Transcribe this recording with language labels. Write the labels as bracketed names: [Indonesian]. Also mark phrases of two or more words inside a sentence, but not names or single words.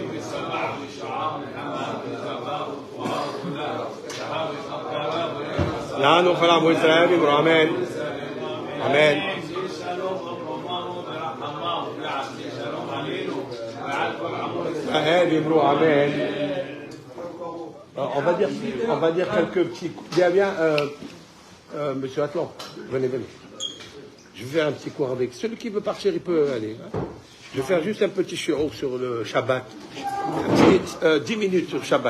[Hebrew] לנו כל עמו ישראל אמרו אמן. אמן. אמרו אמן. [French] On va dire quelques petits coups. Bien, monsieur Atlan, venez. Je vais faire un petit cours avec. Celui qui veut partir, il peut aller. Je vais faire juste un petit shiur sur le Shabbat. 10 minutes sur Shabbat.